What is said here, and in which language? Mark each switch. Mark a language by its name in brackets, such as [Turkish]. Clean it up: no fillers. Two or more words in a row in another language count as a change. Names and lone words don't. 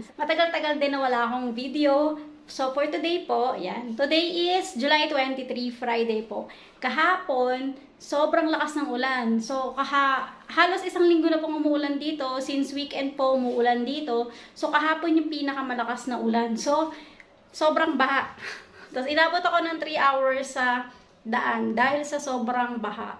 [Filipino] Matagal-tagal din na wala akong video. [English] So for today [Filipino] po, yan. [English] Today is July 23, Friday po. [Filipino] Kahapon, sobrang lakas ng ulan. So halos isang linggo na pong umuulan dito. Since weekend po umuulan dito. So kahapon yung pinakamalakas na ulan. So sobrang baha. Tapos inabot ako ng 3 hours sa daan dahil sa sobrang baha.